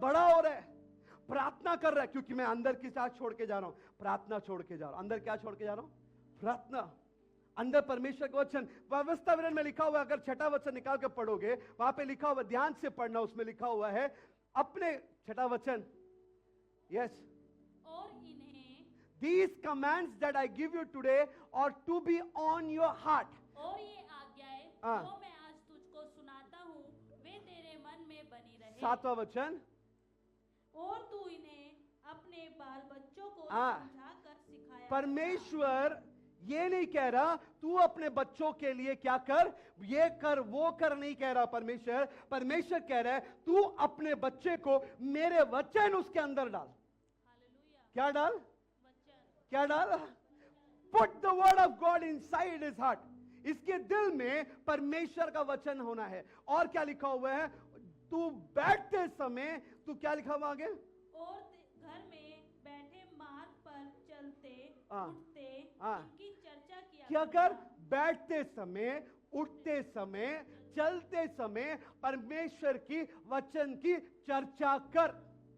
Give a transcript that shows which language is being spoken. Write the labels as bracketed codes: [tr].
[hi] बड़ा हो रहा है, प्रार्थना कर रहा है, क्योंकि मैं अंदर की साथ छोड़ के जा रहा हूं, प्रार्थना छोड़ के जा रहा हूं। अंदर क्या छोड़ के जा रहा हूं? प्रार्थना। अंदर परमेश्वर का वचन व्यवस्था विवरण में लिखा हुआ है। अगर छठा वचन निकाल के पढ़ोगे, वहां पे लिखा हुआ, ध्यान से पढ़ना, उसमें लिखा हुआ है अपने छठा वचन, यस, और इन्हें, [en] these commands that I give you today are to be on your heart. [hi] और ये आज्ञाएं जो मैं आज तुझको सुनाता हूँ वे तेरे मन में बनी रहे। सातवां वचन, और तू इन्हें अपने बाल बच्चों को समझा कर सिखाया। परमेश्वर ये नहीं कह रहा तू अपने बच्चों के लिए क्या कर, ये कर वो कर, नहीं कह रहा परमेश्वर। परमेश्वर कह रहा है तू अपने बच्चे को मेरे वचन उसके अंदर डाल। हालेलुया। क्या डाल? वचन। क्या डाल? [en] Put the word of God inside his heart. [hi] इसके दिल में परमेश्वर का वचन होना है। और क्या लिखा हुआ है? तू बैठते समय, तू क्या लिखा हुआ आगे? और घर में बैठे मार्ग पर चलते उठते इनकी चर्चा किया। क्या कर? बैठते समय, उठते समय, चलते समय परमेश्वर की वचन की चर्चा कर।